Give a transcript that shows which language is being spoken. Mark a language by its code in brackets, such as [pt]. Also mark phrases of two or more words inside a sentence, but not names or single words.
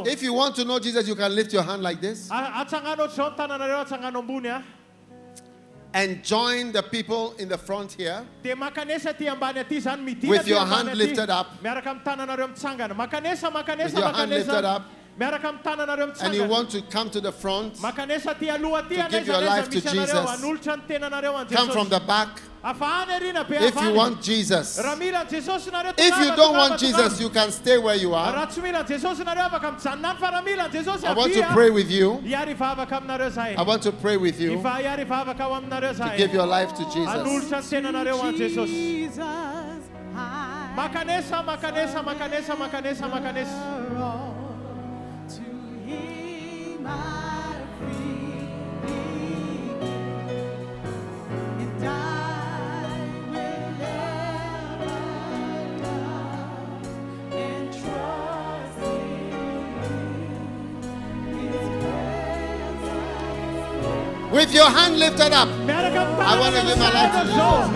[en] If you want to know Jesus, you can lift your hand like this [mg] Atsangano ohatr'izao ny tananareo atsangano ambony [en] and join the people in the front here. [mg] dia makanesa aty ambany aty zany midina [en] With [mg] aty [en] your [mg] ambany [en] hand [mg] aty. [en] lifted up. [mg] Miaraka amin'ny tananareo mitsangana. Makanesa [en] With your hand lifted up. [mg] miaraka amin'ny tananareo [en] And you [mg] mitsangana. [en] want to come to the front. [mg] Makanesa aty aloha aty [en] To give your life to [mg] misy anareo [en] Jesus. [mg] hanolotra ny tenanareo an [en] Come from [mg] Jesosy. [en] the back. [mg] Afahany arina be [en] If you [mg] avany. [en] want Jesus. [mg] Raha mila an Jesosy nareo [en] If you [mg] tongava, [en] don't [mg] tongava, [en] want Jesus, [mg] tongava. [en] you can stay where you are. [mg] Raha tsy mila an Jesosy nareo afaka mijanona any fa raha mila an Jesosy [en] I want to [mg] avia, [en] pray with you. [mg] iary vavaka aminareo zahay. [en] I want to pray with you [mg] Iva iary vavaka ao aminareo [en] to [mg] zahay. [en] give your life to Jesus. [mg] Hanolotra ny tenanareo an Jesosy. [en] Jesus, [mg] Makanesa. [en] to Him I freely give, and I will ever love and trust in His presence. With your hand lifted up, I want to give my life to Jesus.